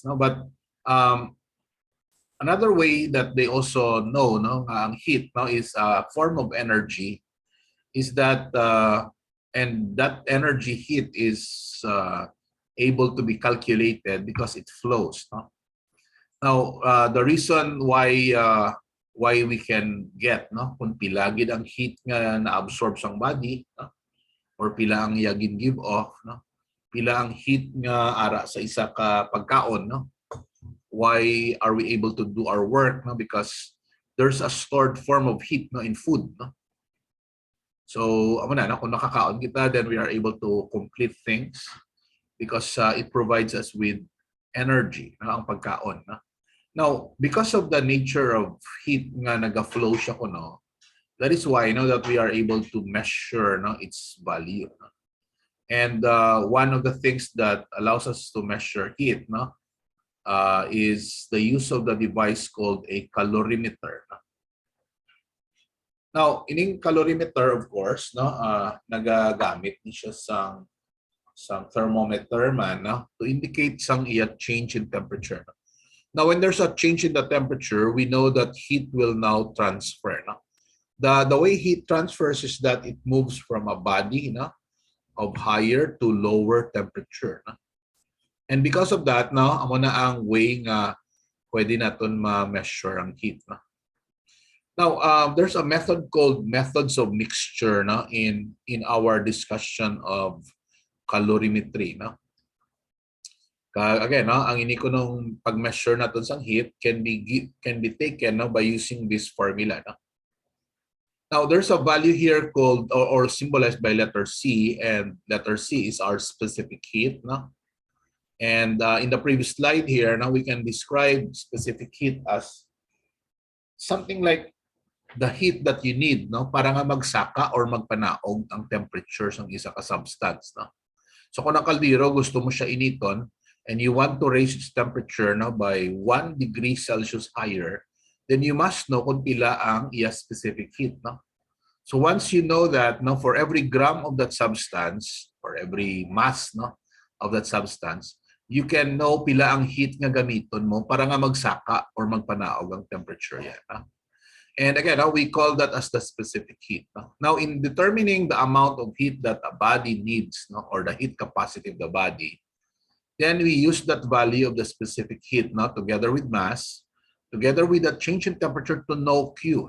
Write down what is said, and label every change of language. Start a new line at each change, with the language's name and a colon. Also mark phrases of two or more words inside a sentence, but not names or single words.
English: No, but another way that they also know, no, ang heat, no, is a form of energy, is that and that energy heat is able to be calculated because it flows. No? Now the reason why we can get,
Hiligaynon: no, kung pila gid ang heat nga na-absorb sang body, no, or pila ang yagin
English: give off,
Hiligaynon: no, pila ang heat nga ara sa isa ka pagkaon, no.
English: Why are we able to do our work? No? Because there's a stored form of heat, no, in food. No? So,
Hiligaynon: kung nakakaon kita,
English: then we are able to complete things because it provides us with energy,
Hiligaynon: no, ang pagkaon. No?
English: Now, because of the nature of heat
Hiligaynon: nga naga-flow siya ko,
English: no, that is why, no, that we are able to measure, no, its value. No? And one of the things that allows us to measure heat, no, is the use of the device called a calorimeter. Now,
Hiligaynon: ining calorimeter,
English: of course,
Hiligaynon: no, nagagamit ni siya sang thermometer man, no,
English: to indicate
Hiligaynon: sang iya
English: change in temperature.
Hiligaynon: No?
English: Now, when there's a change in the temperature, we know that heat will now transfer. No? The way heat transfers is that it moves from a body, no, of higher to lower temperature. No? And because of that,
Hiligaynon: no, amo na ang way nga pwede naton ma-measure ang heat. No?
English: Now, there's a method called methods of mixture, no, in our discussion of calorimetry. No? Again,
Hiligaynon: no, ang ini ko nung pag-measure naton sang
English: heat can be taken, no, by using this formula.
Hiligaynon: No?
English: Now, there's a value here called or symbolized by letter C, and letter C is our specific heat. No? And in the previous slide here, now we can describe specific heat as something like the heat that you need,
Hiligaynon: no, para nga magsaka or magpanaog ang temperature ng isa ka substance. No?
English: So
Hiligaynon: kung ang kaldero gusto mo siya initon
English: and you want to raise its temperature, no, by 1 degree Celsius higher, then you must know
Hiligaynon: kung pila ang iya
English: specific heat. No? So once you know that, no, for every gram of that substance, or every mass, no, of that substance, you can know
Hiligaynon: pila ang heat nga gamiton mo para nga magsaka or magpanaog ang temperature yan.
English: No? And again, we call that as the specific heat. No? Now, in determining the amount of heat that a body needs, no, or the heat capacity of the body, then we use that value of the specific heat, no, together with mass, together with the change in temperature to know Q.